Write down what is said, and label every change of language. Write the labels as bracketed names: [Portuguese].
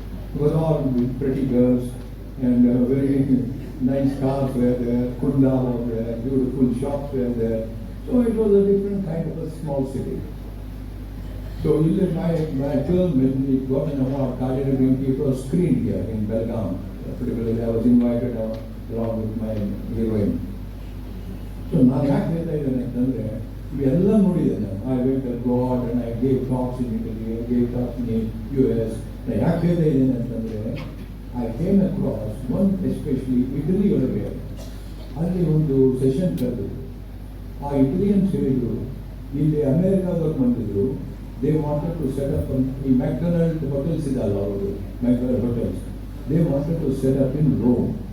[English] It was all pretty girls and very nice cars were there, ಕುಂಡಾ were there, beautiful shops were there. So it was a different kind of a small city. So my film, when it got an award, Kajal Rinki, it was screened here in Belgaum. Particularly I was invited along with my heroine. [Kannada] So ನಾನು ಯಾಕೆ ಹೇಳ್ತಾ ಇದ್ದೇನೆ ಅಂತಂದರೆ, ಇವೆಲ್ಲ ನೋಡಿದ್ದೇನೆ. [English] I went abroad and I gave talks in Italy, I gave talks in US. [Kannada] ನಾನು ಯಾಕೆ ಹೇಳ್ತಾ ಇದ್ದೇನೆ ಅಂತಂದರೆ, [English] I came across one especially Italy [Kannada] ಒಳಗೆ. ಅಲ್ಲಿ ಒಂದು ಸೆಷನ್ ಕರೆದಿದ್ರು. ಆ ಇಟಲಿಯನ್ಸ್ ಹೇಳಿದರು, ಇಲ್ಲಿ ಅಮೇರಿಕಾದವ್ರು ಬಂದಿದ್ರು, [English] they wanted to set up [Kannada] ಈ ಮ್ಯಾಕ್ಡೊನಾಲ್ಡ್ ಹೋಟೆಲ್ಸ್ ಇದಲ್ಲ ಅವರು, McDonald hotels, [English] They wanted to set up in Rome.